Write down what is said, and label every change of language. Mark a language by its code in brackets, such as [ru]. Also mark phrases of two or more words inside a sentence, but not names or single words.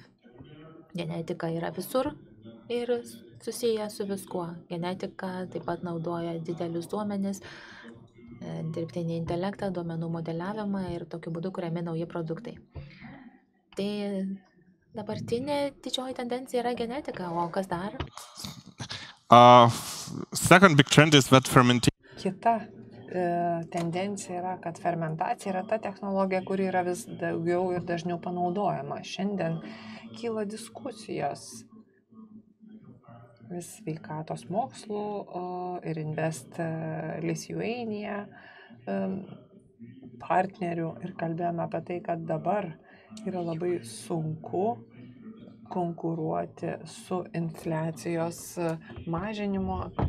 [lt] Genetika yra visur ir susiję su viskuo. Genetika taip pat naudoja didelius duomenis, dirbtinį intelektą, duomenų modeliavimą ir tokiu būdu kuriami nauji produktai. Tai dabartinė didžioji tendencija yra genetika, o kas dar? [en] Second big trend is that fermentation. [lt] Kita tendencija yra, kad fermentacija yra ta technologija, kuri yra vis daugiau ir dažniau panaudojama. Šiandien kyla diskusijos vis sveikatos mokslų ir Invest Lithuania partnerių ir kalbėjome apie tai, kad dabar yra labai sunku konkuruoti su infliacijos mažinimo